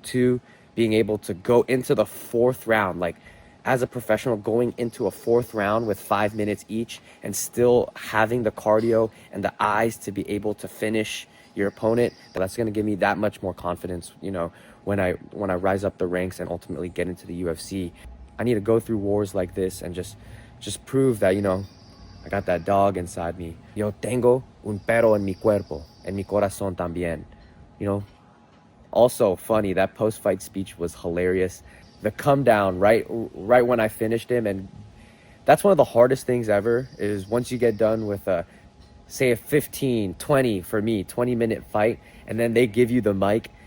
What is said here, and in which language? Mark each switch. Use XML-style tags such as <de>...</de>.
<en>Two, being able to go into the fourth round, like as a professional, going into a fourth round with 5 minutes each and still having the cardio and the eyes to be able to finish your opponent. That's going to give me that much more confidence, you know, when I rise up the ranks and ultimately get into the UFC. I need to go through wars like this and just prove that, you know, I got that dog inside me.</en> <es>Yo tengo un perro en mi cuerpo, en mi corazón también.</es> <en>You know, also funny, that post-fight speech was hilarious. The come down right when I finished him, and that's one of the hardest things ever, is once you get done with say a 20-minute fight, and then they give you the mic.</en>